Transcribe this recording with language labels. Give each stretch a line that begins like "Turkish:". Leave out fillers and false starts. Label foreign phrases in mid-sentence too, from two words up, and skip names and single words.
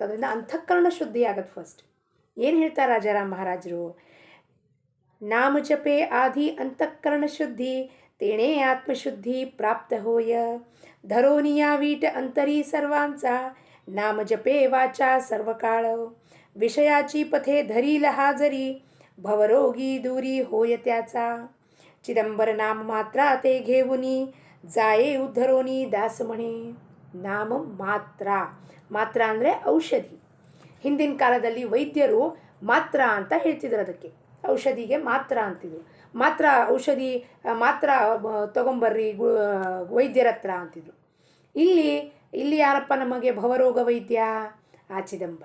Kannada: ಅದರಿಂದ ಅಂತಃಕರಣ ಶುದ್ಧಿ ಆಗುತ್ತೆ. ಫಸ್ಟ್ ಏನು ಹೇಳ್ತಾರೆ ರಾಜಾರಾಮ್ ಮಹಾರಾಜರು,
Marathi: नामजपे आदि अंतःकरण शुद्धी तेणे आत्मशुद्धी प्राप्त होय धरोनिया वीट अंतरी सर्वांस नामजपे वाचा सर्वकाळ विषयाची पथे धरी लहाजरी भवरोगी दूरी होय त्याचा चिदंबर नाम मात्रा ते घेऊनी जाये उद्धरोनी दास म्हणे.
Kannada: ನಾಮ ಮಾತ್ರ ಅಂದರೆ ಔಷಧಿ. ಹಿಂದಿನ ಕಾಲದಲ್ಲಿ ವೈದ್ಯರು ಮಾತ್ರ ಅಂತ ಹೇಳ್ತಿದ್ರು, ಅದಕ್ಕೆ ಔಷಧಿಗೆ ಮಾತ್ರ ಅಂತಿದ್ರು. ಔಷಧಿ ಮಾತ್ರ ತೊಗೊಂಬರ್ರಿ ವೈದ್ಯರ ಹತ್ರ ಅಂತಿದ್ರು. ಇಲ್ಲಿ ಯಾರಪ್ಪ ನಮಗೆ ಭವರೋಗ ವೈದ್ಯ, ಆ ಚಿದಂಬರ.